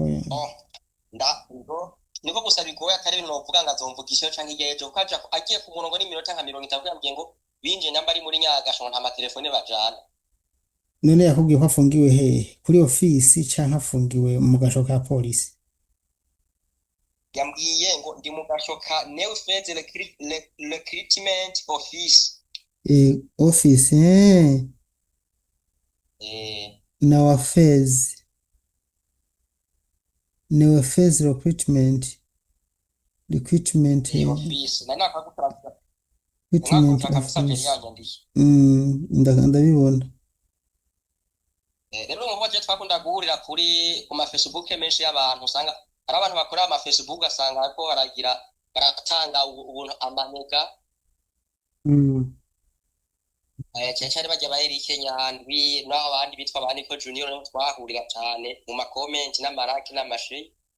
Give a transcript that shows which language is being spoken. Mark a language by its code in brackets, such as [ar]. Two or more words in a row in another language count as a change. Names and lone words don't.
[rn] niko gusa bigoye atari ibintu novuga ngo azomvugisha canke igejo kuko agiye ku murongo n'iminota nka 30 yambwiye ngo binje namba ari muri Nyagasho nta matelefone bajana. None yakubwiye ko afungiwe hehe? Kuri ofisi canke afungiwe mu gasho ka polisi? Yambwiye ngo ndi mu gasho ka New Feds Recruitment Office. Office New Feds Recruitment Office nani akagutransfer Recruitment Office. Ndabibona. Rero ngo baje twakunda guhurira kuri ku ma Facebook menshi y'abantu usanga ari abantu bakora ama Facebook asanga ko haragira baratanga ubuntu amanega. Cyane bajya baheri Kenyandwi naho abandi bitwa abandi ko Junior no twahurira cyane mu ma comment n'amaraki n'amashi.